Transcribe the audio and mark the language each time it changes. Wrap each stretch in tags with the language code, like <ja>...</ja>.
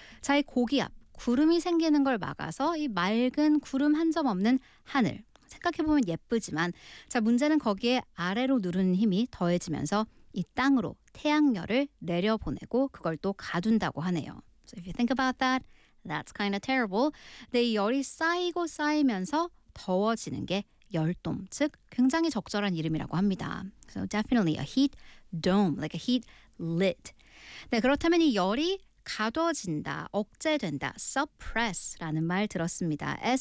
<ko>자, 이 고기압, 구름이 생기는 걸 막아서 이 맑은 구름 한 점 없는 하늘, 생각해보면 예쁘지만, 자, 문제는 거기에 아래로 누르는 힘이 더해지면서 이 땅으로 태양열을 내려보내고 그걸 또 가둔다고 하네요.</ko> <en>So if you think about that, that's kind of terrible.</en> <ko>네, 열이 쌓이고 쌓이면서 더워지는 게 열돔, 즉 굉장히 적절한 이름이라고 합니다.</ko> <en>So definitely a heat dome, like a heat lid.</en> <ko>네, 그렇다면 이 열이 가둬진다, 억제된다, suppress라는 말 들었습니다.</ko>